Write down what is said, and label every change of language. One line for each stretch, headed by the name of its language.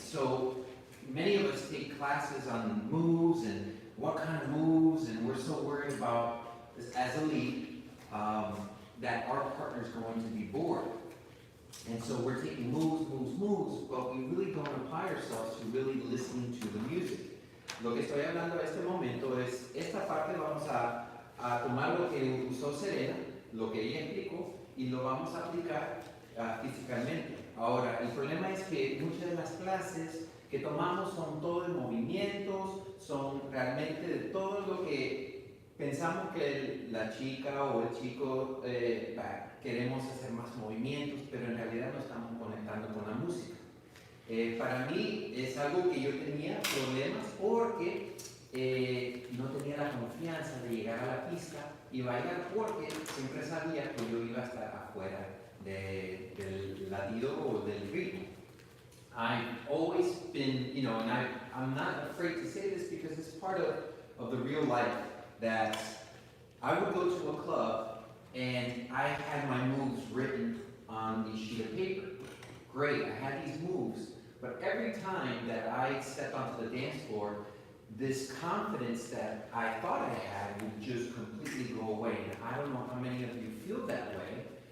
English: So many of us take classes on moves and what kind of moves, and we're so worried about this as a lead that our partner's going to be bored. And so we're taking moves, but we really don't apply ourselves to really listening to the music.
Spanish: Lo que estoy hablando en este momento es, esta parte vamos a tomar lo que usó Serena, lo que ella explicó, y lo vamos a aplicar físicamente. Ahora, el problema es que muchas de las clases que tomamos son todo de movimientos, son realmente de todo lo que pensamos que la chica o el chico queremos hacer más movimientos, pero en realidad no estamos conectando con la música. Para mí es algo que yo tenía problemas porque no tenía la confianza de llegar a la pista y bailar porque siempre sabía que yo iba a estar afuera del latido o del ritmo.
English: I've always been, and I'm not afraid to say this because it's part of the real life, that I would go to a club and I had my moves written on the sheet of paper. Great, I had these moves, but every time that I stepped onto the dance floor, this confidence that I thought I had would just completely go away. And I don't know how many of you feel that way,